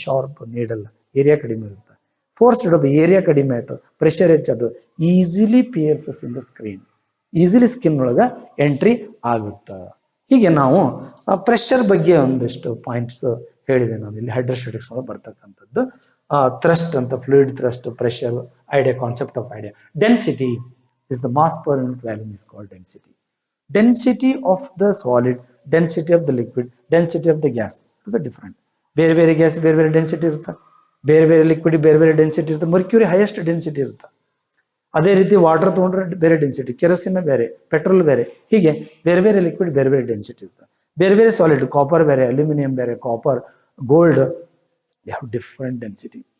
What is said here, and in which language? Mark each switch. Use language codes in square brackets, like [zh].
[kn] Sharp needle area ಕಡಿಮೆ ಇರುತ್ತೆ. Force divide by area ಕಡಿಮೆ ಆಯ್ತು, pressure ಹೆಚ್ಚದು, [en] easily pierces in the screen, [kn] easily skin ಒಳಗ ಎಂಟ್ರಿ ಆಗುತ್ತ. ಹೀಗೆ ನಾವು ಪ್ರೆಷರ್ ಬಗ್ಗೆ ಒಂದಿಷ್ಟು ಪಾಯಿಂಟ್ಸ್ ಹೇಳಿದೆ. ನಾನು ಇಲ್ಲಿ ಹೈಡ್ರೋಸ್ಟಾಟಿಕ್ಸ್ ಒಳಗೆ ಬರ್ತಕ್ಕಂಥದ್ದು ಥ್ರಸ್ಟ್ ಅಂತ, fluid thrust, pressure, idea, concept of idea. [en] Density is the mass per unit volume is called density. Density of the solid, density of the liquid, density of the gas is a different. [kn] ಬೇರೆ gas ಬೇರೆ density ಇರುತ್ತೆ, ಬೇರೆ liquid ಬೇರೆ density ಇರುತ್ತೆ. Mercury highest density ಇರುತ್ತೆ. ಅದೇ ರೀತಿ water ತಗೊಂಡ್ರೆ ಬೇರೆ ಡೆನ್ಸಿಟಿ, ಕೆರೋಸಿನ್ ಬೇರೆ, ಪೆಟ್ರೋಲ್ ಬೇರೆ, ಹೀಗೆ ಬೇರೆ ಲಿಕ್ವಿಡ್ ಬೇರೆ ಡೆನ್ಸಿಟಿ ಇರುತ್ತೆ. ಬೇರೆ ಸಾಲಿಡ್, ಕಾಪರ್ ಬೇರೆ, ಅಲ್ಯೂಮಿನಿಯಂ ಬೇರೆ, copper, gold, [en] They have different density.